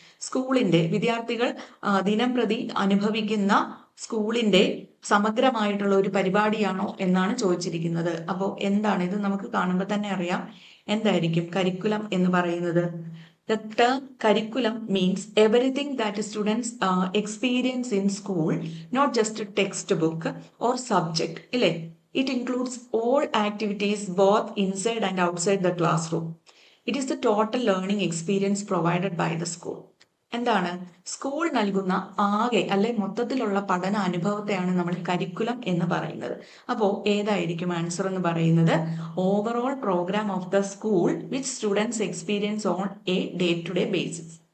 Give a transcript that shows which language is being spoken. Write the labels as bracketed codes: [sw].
[ml] സ്കൂളിന്റെ വിദ്യാർത്ഥികൾ ദിനം പ്രതി അനുഭവിക്കുന്ന സ്കൂളിന്റെ സമഗ്രമായിട്ടുള്ള ഒരു പരിപാടിയാണോ എന്നാണ് ചോദിച്ചിരിക്കുന്നത്. അപ്പോൾ എന്താണ് ഇത്? നമുക്ക് കാണുമ്പോൾ തന്നെ അറിയാം എന്തായിരിക്കും കരിക്കുലം എന്ന് പറയുന്നത്. [en] The term curriculum means everything that students experience in school, not just a textbook or subject. It includes all activities both inside and outside the classroom. It is the total learning experience provided by the school. [ml] എന്താണ്? School നൽകുന്ന ആകെ അല്ലെ മൊത്തത്തിലുള്ള പഠന അനുഭവത്തെയാണ് നമ്മൾ curriculum എന്ന് പറയുന്നത്. അപ്പോൾ ഏതായിരിക്കും ആൻസർ എന്ന് പറയുന്നത്? [en] Overall programme of the school which students experience on a day to day basis.